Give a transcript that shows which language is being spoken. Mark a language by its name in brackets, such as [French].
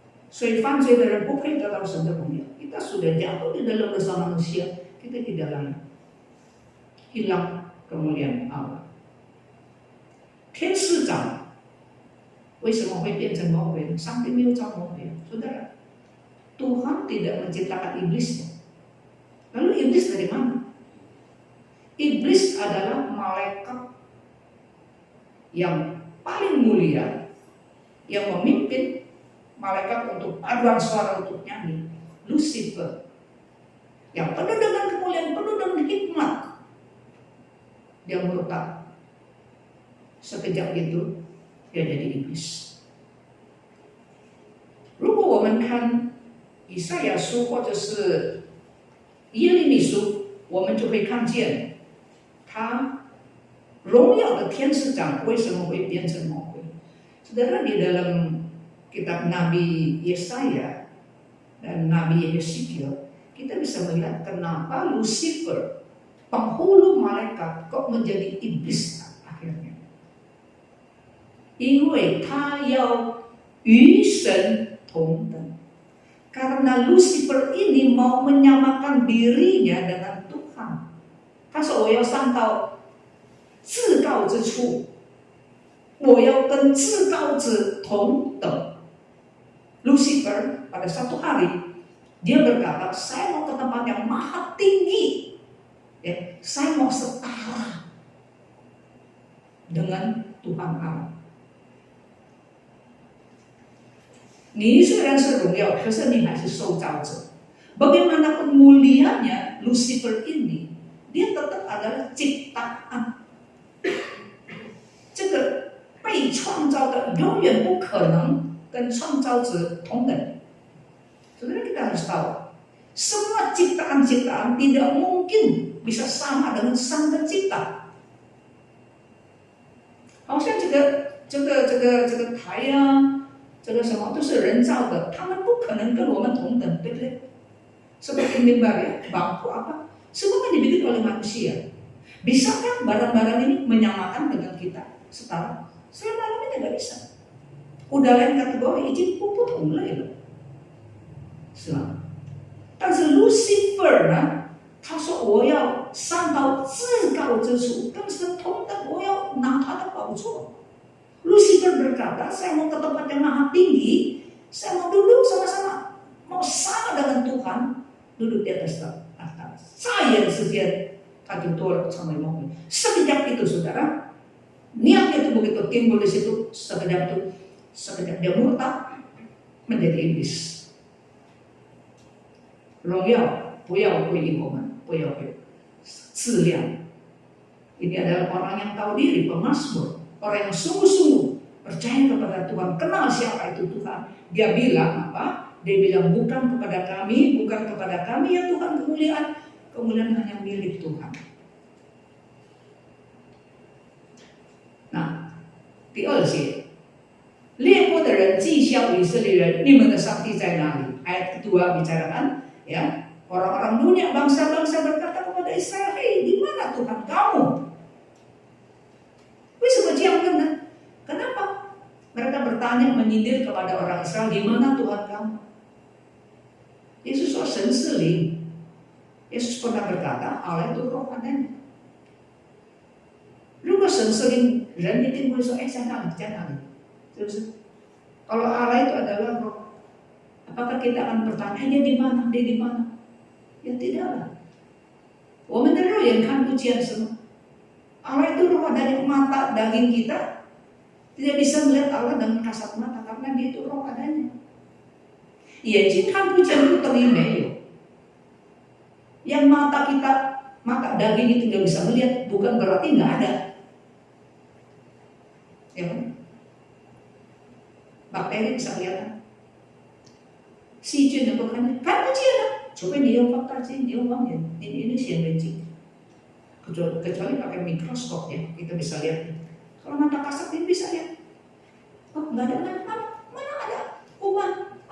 [Chinese] 所以犯罪的人不配得到神的荣耀。 [Indonesian] Kita sudah jatuh di dalam dosa manusia, kita tidak lagi hilang kemuliaan Allah. [Chinese] 天使长为什么会变成魔鬼？上帝没有造魔鬼， saudara. [Indonesian] Tuhan tidak menciptakan iblisnya. Lalu iblis dari mana? Iblis adalah malaikat yang paling mulia, yang memimpin malaikat untuk paduan suara untuk nyanyi, Lucifer, yang penuh dengan kemuliaan, penuh dengan hikmat. Dia murtad. Sekejap itu dia jadi iblis. [Chinese] 如果我们看以赛亚书或者是耶利米书，我们就会看见他荣耀的天使长为什么会变成魔鬼。 [Indonesian] Saudara, di dalam kitab Nabi Yesaya dan Nabi Yeskiel, kita bisa melihat kenapa Lucifer, penghulu malaikat, kok menjadi iblis akhirnya. [Chinese] 因为他要与神同等. [Indonesian] Karena Lucifer ini mau menyamakan dirinya dengan Tuhan. [Chinese] 他说我要上到至高之处，我要跟至高者同等。 [Indonesian] Lucifer pada satu hari dia berkata, saya mau ke tempat yang maha tinggi, ya, saya mau setara dengan Tuhan Allah. [Chinese] 你虽然是荣耀，可是你还是受造者。 [Indonesian] Bagaimanapun mulianya Lucifer ini, dia tetap adalah ciptaan. [Chinese] 这个被创造的永远不可能跟创造者同等。 [Indonesian] Saudara, kita harus tahu, semua ciptaan-ciptaan tidak mungkin bisa sama dengan Sang Pencipta. [Chinese] 好像这个台啊，这个什么都是人造的，他们不可能跟我们同等，对不对？ [Indonesian] Seperti mimbar ya, bangku apa, semua kan dibikin oleh manusia. Bisakah barang-barang ini menyamakan dengan kita setara? Selama-lamanya nggak bisa. Udah lain kategori, izin puput mulai loh. [Chinese] 是吧？但是 Lucifer 呢，他说我要上到至高之处，跟神同等，我要拿他的宝座。 [Indonesian] Lucifer berkata, saya mau ke tempat yang maha tinggi, saya mau duduk sama-sama, mau sama dengan Tuhan, duduk di atas tahta. [Chinese] 眨眼之间，他就堕落成为魔鬼。 [Indonesian] sekejap itu, saudara, niatnya itu begitu timbul di situ, sekejap dia murtad menjadi iblis. [Chinese] 荣耀不要归于我们，不要归质量。 [Indonesian] Ini adalah orang yang tahu diri, pemazmur, orang yang sungguh-sungguh percaya kepada Tuhan, kenal siapa itu Tuhan. Dia bilang apa? Dia bilang bukan kepada kami ya Tuhan kemuliaan hanya milik Tuhan. [Chinese] Nah, 第二节，列国的人讥笑以色列人，你们的上帝在哪里？ [Indonesian] Ayat kedua bicarakan, ya, orang-orang dunia, bangsa-bangsa berkata kepada Israel, hei, di mana Tuhan kamu? [Chinese] 为什么这样问呢？ [Indonesian] Kenapa? Mereka bertanya menyindir kepada orang Israel, di mana Tuhan kamu? [Chinese] Yesus 说神是灵。 [Indonesian] Yesus pernah berkata, Allah itu roh adanya. [Chinese] 如果神是灵，人一定会说，在哪里，在哪里？是不是？ [Indonesian] Kalau Allah itu adalah roh, apakah kita akan bertanya, dia di mana, dia di mana? Ya tidaklah. [Chinese] 我们的肉眼看不见什么。 [Indonesian] Allah itu roh, dari mata daging kita tidak bisa melihat Allah dengan kasat mata karena dia itu roh adanya. [Chinese] 眼睛看不见不等于没有。 [Indonesian] Yang mata daging itu tidak bisa melihat bukan berarti nggak ada. Ya kan? Bakteri bisa kelihatan. [Chinese] 细菌能够看不见了，除非你用放大镜，你用望远，你显微镜。 [Indonesian] Kecuali pakai mikroskop ya, kita bisa lihat. Kalau mata kasat ini bisa lihat. Oh, nggak ada mana ada kuman.